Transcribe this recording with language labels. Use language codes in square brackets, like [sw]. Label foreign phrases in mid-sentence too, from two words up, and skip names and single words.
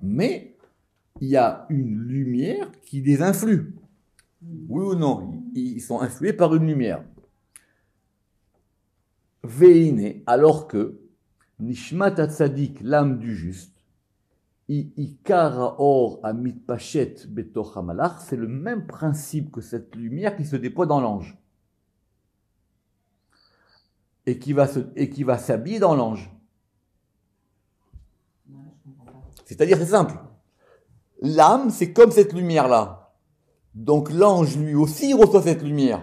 [fr] Mais il y a une lumière qui les influe. Oui ou non? Ils sont influés par une lumière. Veine, alors que [he] נשמת צדיק, [fr] l'âme du juste, [he] עיקרה אור אמיתי פשט בתוך המלאך, [fr] c'est le même principe que cette lumière qui se déploie dans l'ange. Et qui va s'habiller dans l'ange. C'est-à-dire, c'est simple. L'âme, c'est comme cette lumière-là. Donc l'ange, lui aussi, reçoit cette lumière.